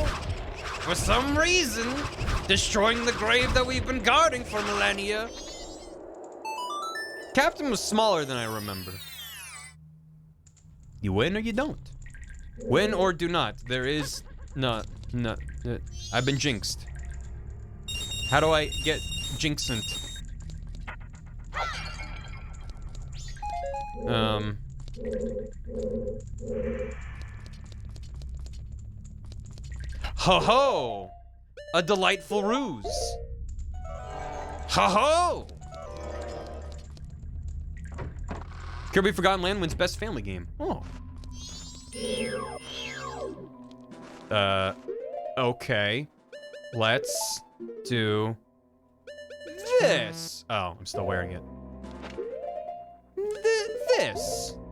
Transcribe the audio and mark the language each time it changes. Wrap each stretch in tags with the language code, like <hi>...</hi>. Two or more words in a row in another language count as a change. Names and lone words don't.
<en>For some reason, destroying the grave that we've been guarding for millennia. Captain was smaller than I remember. You win or you don't. Win or do not. There is no. I've been jinxed. How do I get jinxant? Ho ho! A delightful ruse. Ho ho! Kirby Forgotten Land wins best family game. Oh. Okay. Let's do this. Oh, I'm still wearing it. This.</en>